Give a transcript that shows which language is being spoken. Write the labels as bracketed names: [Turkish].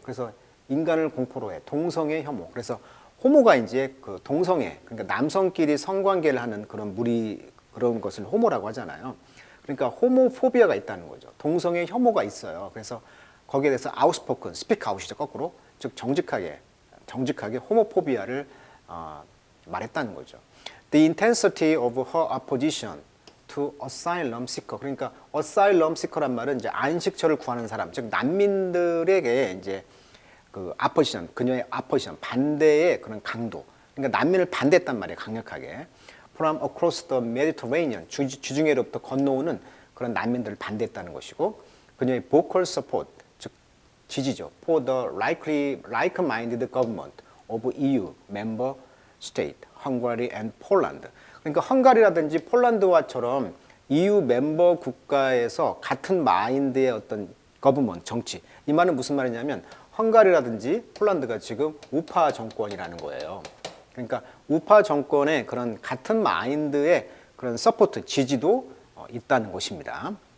[Korean] 그래서 인간을 공포로 해. 동성애 혐오. 그래서 호모가 이제 그 동성애, 그러니까 남성끼리 성관계를 하는 그런 그런 것을 호모라고 하잖아요. 그러니까 호모포비아가 있다는 거죠. 동성애 혐오가 있어요. 그래서 거기에 대해서 outspoken, speak out이죠, 거꾸로. 즉 정직하게 호모포비아를 말했다는 거죠. [English] The intensity of her opposition to asylum seeker. [Korean] 그러니까 asylum seeker란 말은 이제 안식처를 구하는 사람, 즉 난민들에게 이제 그 아포지션, 그녀의 아포지션, 반대의 그런 강도. 그러니까 난민을 반대했단 말이에요, 강력하게. [English] From across the Mediterranean, [Korean] 주중해로부터 건너오는 그런 난민들을 반대했다는 것이고, 그녀의 [English] vocal support, [Korean] 즉 지지죠. [English] For the like-minded government of EU member state, Hungary and Poland. [Korean] 그러니까 헝가리라든지 폴란드와처럼 EU 멤버 국가에서 같은 마인드의 어떤 거버먼트, 정치. 이 말은 무슨 말이냐면 헝가리라든지 폴란드가 지금 우파 정권이라는 거예요. 그러니까 우파 정권의 그런 같은 마인드의 그런 서포트, 지지도 있다는 것입니다.